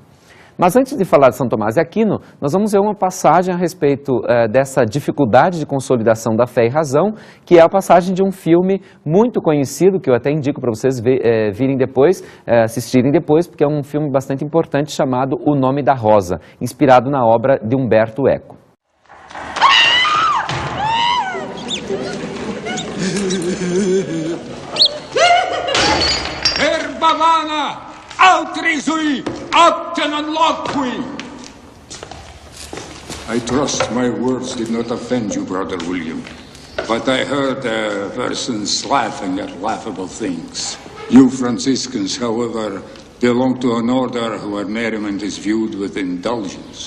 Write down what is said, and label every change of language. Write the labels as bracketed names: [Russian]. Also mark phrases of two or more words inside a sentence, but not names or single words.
[Portuguese] Mas antes de falar de São Tomás de Aquino, nós vamos ver uma passagem a respeito dessa dificuldade de consolidação da fé e razão, que é a passagem de um filme muito conhecido, que eu até indico para vocês virem depois, assistirem depois, porque é um filme bastante importante chamado O Nome da Rosa, inspirado na obra de Umberto Eco. Erbavana! Outrisui! Opten and loqui! [English] I trust my words did not offend you, Brother William. But I heard persons laughing at laughable things. You Franciscans, however, belong to an order where merriment is viewed with indulgence.